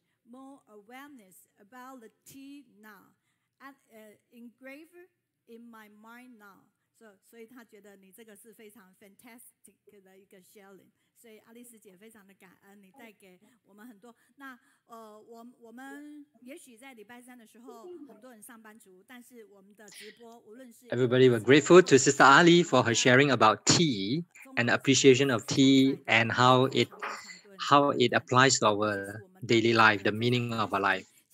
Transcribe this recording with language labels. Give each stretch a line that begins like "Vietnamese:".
English: More awareness about the tea now, and engraver in my mind now.
Chinese: 所以他觉得你这个是非常
English: fantastic
Chinese: 的一个
English: sharing，
Chinese: 所以阿丽丝姐非常的感恩你带给我们很多。那我们也许在礼拜三的时候很多人上班族，但是我们的直播无论是
English: Everybody were grateful to Sister Ali for her sharing about tea and appreciation of tea and how it applies to our daily life, the meaning of our life.